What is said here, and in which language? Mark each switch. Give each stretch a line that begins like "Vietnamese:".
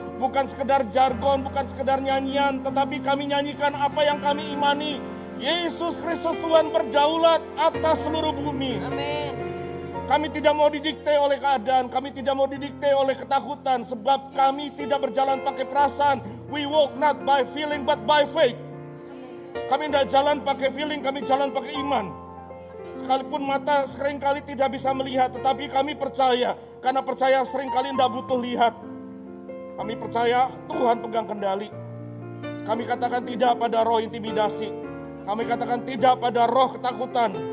Indonesian: Bukan sekedar jargon, bukan sekedar nyanyian, tetapi kami nyanyikan apa yang kami imani. Yesus Kristus Tuhan berdaulat atas seluruh bumi. Amin. Kami tidak mau didikte oleh keadaan, kami tidak mau didikte oleh ketakutan, sebab kami tidak berjalan pakai perasaan.
English: We walk not by feeling but by faith.
Indonesian: Kami tidak jalan pakai feeling, kami jalan pakai iman. Sekalipun mata seringkali tidak bisa melihat, tetapi kami percaya. Karena percaya seringkali tidak butuh lihat. Kami percaya Tuhan pegang kendali. Kami katakan tidak pada roh intimidasi. Kami katakan tidak pada roh ketakutan.